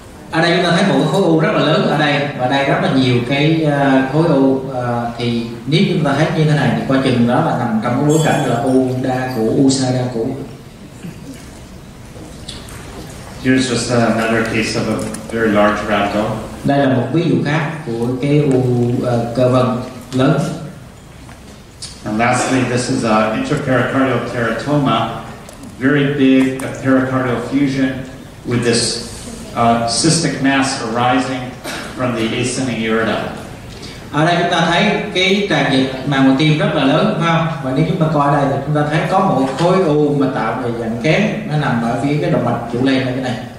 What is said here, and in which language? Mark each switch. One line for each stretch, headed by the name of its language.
Vietnamese: Ở đây chúng ta thấy một cái khối u rất là lớn ở đây, và đây rất là nhiều cái khối u, thì nếu chúng ta thấy như thế này thì coi chừng đó là nằm trong cái bối cảnh là u đa củ, u sa đa củ.
English: Here's just another case of a very large rhabdo.
Vietnamese: Đây là một ví dụ khác của cái u cơ vân lớn.
English: And lastly, this is a intrapericardial teratoma, very big pericardial fusion with this cystic mass arising from the ascending aorta.
Vietnamese: Ở đây chúng ta thấy cái tràn dịch màng ngoài tim rất là lớn, phải không? Và nếu chúng ta coi đây thì chúng ta thấy có một khối u mà tạo về dạng kén, nó nằm ở phía cái động mạch trụ lên này, cái này.